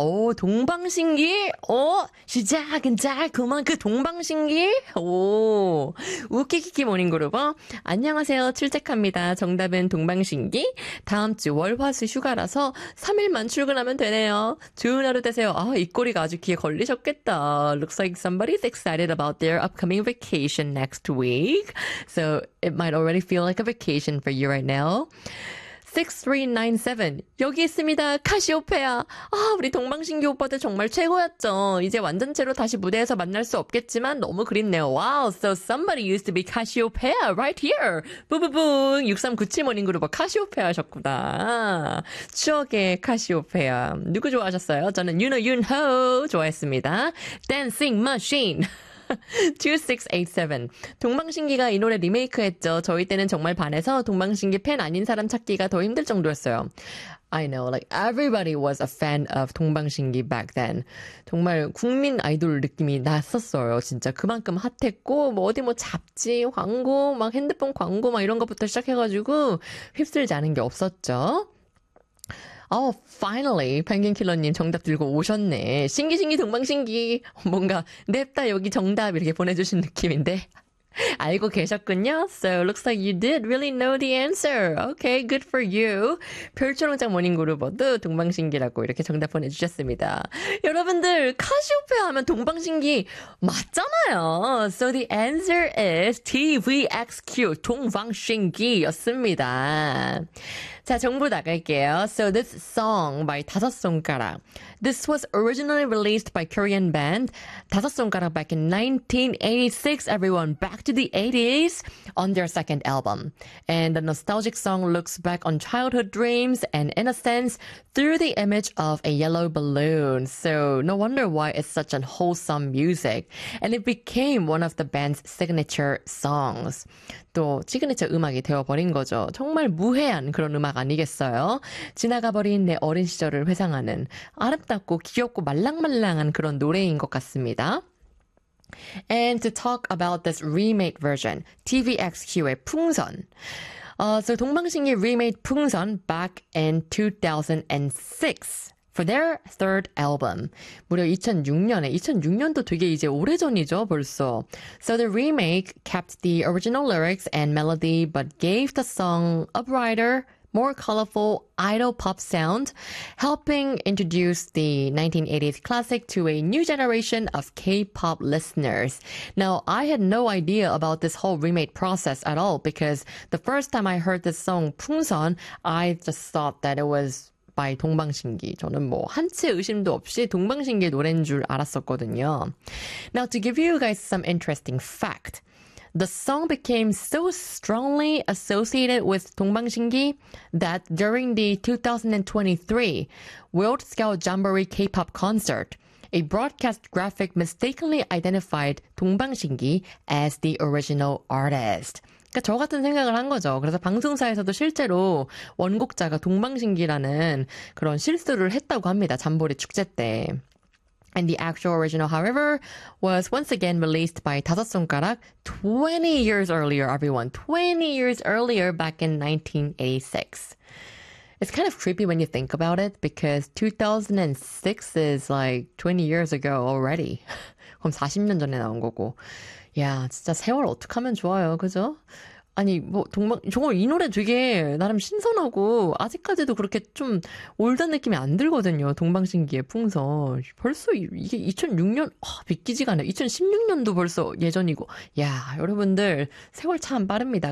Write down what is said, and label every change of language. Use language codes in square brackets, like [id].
[ko] 오, 동방신기? 오, 시작은 달콤한 그 동방신기? 오, 우키키키 모닝그룹 안녕하세요, 출첵합니다. 정답은 동방신기. 다음 주 월화수 휴가라서 3일만 출근하면 되네요. 좋은 하루 되세요. 아, 이 꼬리가 아주 귀에 걸리셨겠다. [en] Looks like somebody's excited about their upcoming vacation next week. So it might already feel like a vacation for you right now. 6397. [ko] 여기 있습니다. 카시오페아. 아, 우리 동방신기 오빠들 정말 최고였죠. 이제 완전체로 다시 무대에서 만날 수 없겠지만 너무 그립네요. [en] Wow, so somebody used to be 카시오페아 right here. 뿌부부. [ko] 6397 모닝그룹 카시오페아 하셨구나. 추억의 카시오페아. 누구 좋아하셨어요? 저는 윤호 좋아했습니다. [en] Dancing Machine. 2687. [ko] 동방신기가 이 노래 리메이크했죠. 저희 때는 정말 반해서 동방신기 팬 아닌 사람 찾기가 더 힘들 정도였어요. [en] I know, like everybody was a fan of 동방신기 back then. [ko] 정말 국민 아이돌 느낌이 났었어요. 진짜 그만큼 핫했고 뭐 어디 뭐 잡지, 광고, 막 핸드폰 광고 막 이런 것부터 시작해가지고 휩쓸지 않은 게 없었죠. [en] Oh, finally, 펭귄킬러님 정답 들고 오셨네. [ko] 신기신기 동방신기. 뭔가 냅다 여기 정답 이렇게 보내주신 느낌인데. 알고 계셨군요. [en] So, looks like you did really know the answer. Okay, good for you. [ko] 별초롱짱 모닝그룹어도 동방신기라고 이렇게 정답 보내주셨습니다. 여러분들, 카시오페아 하면 동방신기 맞잖아요. [en] So, the answer is TVXQ, 동방신기였습니다. [ko] 자, 정보 나갈게요. [en] So this song by 다섯 손가락. This was originally released by Korean band 다섯 손가락 back in 1986. Everyone, back to the 80s on their second album. And the nostalgic song looks back on childhood dreams and innocence through the image of a yellow balloon. So no wonder why it's such a wholesome music. And it became one of the band's signature songs. [ko] 또 시그니처 음악이 되어버린 거죠. 정말 무해한 그런 음악 아니겠어요? 지나가버린 내 어린 시절을 회상하는 아름답고 귀엽고 말랑말랑한 그런 노래인 것 같습니다. [en] And to talk about this remade version, TVXQ의 풍선. So 동방신기 remade 풍선 back in 2006. For their third album. [ko] 무려 2006년에, 2006년도 되게 이제 오래전이죠, 벌써. [en] So the remake kept the original lyrics and melody, but gave the song a brighter, more colorful idol pop sound, helping introduce the 1980s classic to a new generation of K-pop listeners. Now, I had no idea about this whole remake process at all, because the first time I heard this song, 풍선, I just thought that it was by 동방신기. [ko] 저는 뭐 한치 의심도 없이 동방신기 노래인 줄 알았었거든요. [en] Now, to give you guys some interesting fact, the song became so strongly associated with 동방신기 that during the 2023 World Scout Jamboree K-pop concert, a broadcast graphic mistakenly identified 동방신기 as the original artist. [ko] 그러니까 저 같은 생각을 한 거죠. 그래서 방송사에서도 실제로 원곡자가 동방신기라는 그런 실수를 했다고 합니다. 잠보리 축제 때. [en] And the actual original, however, was once again released by 다섯 손가락 20 years earlier, everyone. 20 years earlier, back in 1986. It's kind of creepy when you think about it, because 2006 is like 20 years ago already. [ko] 그럼 40년 전에 나온 거고. 야, 진짜 세월 어떡하면 좋아요, 그죠? 아니, 뭐, 동방, 저거 이 노래 되게 나름 신선하고, 아직까지도 그렇게 좀 올드한 느낌이 안 들거든요. 동방신기의 풍선. 벌써 이게 2006년, 아, 믿기지가 않아. 2016년도 벌써 예전이고. 야, 여러분들, 세월 참 빠릅니다.